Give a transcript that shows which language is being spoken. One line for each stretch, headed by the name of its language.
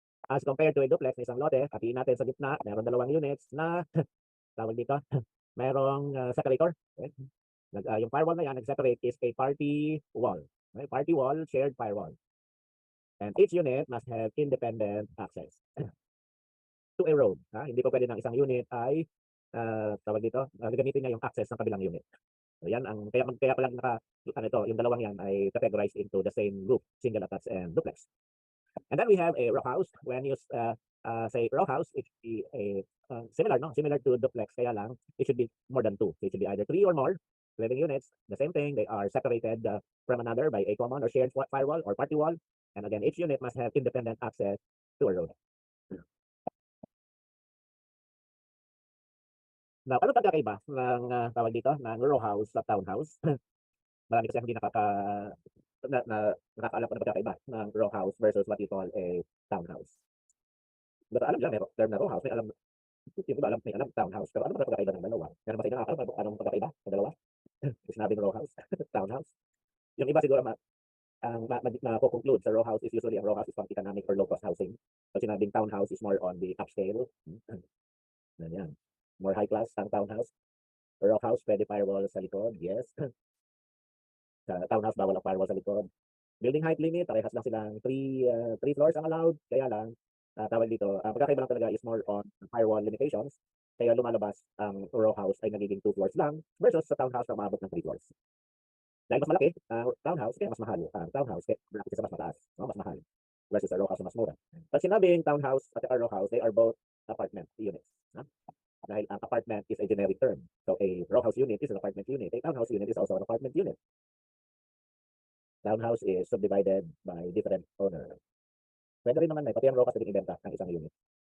Filipino: As compared to a duplex na isang lote, hatiin natin sa gitna, meron dalawang units na tawag dito, merong separator. Okay? Yung firewall na yan, nag-separate is a party wall. Okay?
English: Party wall, shared firewall. And each unit must have independent access to a road.
Filipino: Hindi ko pwede ng isang unit ay tawag dito, gamitin niya yung access ng kabilang unit. So yan ang kaya pala yung dalawang yan ay categorized into the same group, single attached and duplex.
English: And then we have a row house. When you say row house, it should be similar to duplex,
Filipino: kaya lang it should be more than two.
English: So it should be either 3 or more living units. The same thing, they are separated from another by a common or shared firewall or party wall. And again, each unit must have independent access to a road.
Filipino: Now, ano pagkakaiba ng tawag dito, ng row house at townhouse? Marami kasi hindi nakakaalam ko na pagkakaiba ng row house versus what you call a townhouse. Pero alam nila, may term na row house, may alam, yung iba may alam townhouse. Pero ano ba pagkakaiba ng dalawa? Meron ba kayo nakakaalam anong pagkakaiba ng dalawa? Sinabing row house, townhouse. Yung iba siguro ang conclude sa row house is usually ang row house is pang economic or low cost housing. So sinabing townhouse is more on the upscale. Ganyan. More high class ang townhouse. Row house, pwede firewall sa likod, yes. Sa townhouse, bawal ang firewall sa likod. Building height limit, parehas lang silang 3 floors ang allowed. Kaya lang, tawag dito, ang pagkakaiba lang talaga is more on firewall limitations. Kaya lumalabas ang row house ay nagiging 2 floors lang versus sa townhouse na umabot ng 3 floors. Dahil mas malaki, townhouse, kaya mas mahal. Townhouse, kaya malaki sa mas mataas. Mas mahal. Versus sa row house na mas mura.
English: Pag sinabing townhouse at row house, they are both apartment units.
Filipino: Dahil ang apartment is a generic term.
English: So a row house unit is an apartment unit. A townhouse unit is also an apartment unit. Townhouse is subdivided by different owner.
Filipino: Pwede rin naman pati ang row house pwedeng ibenta ng isang unit.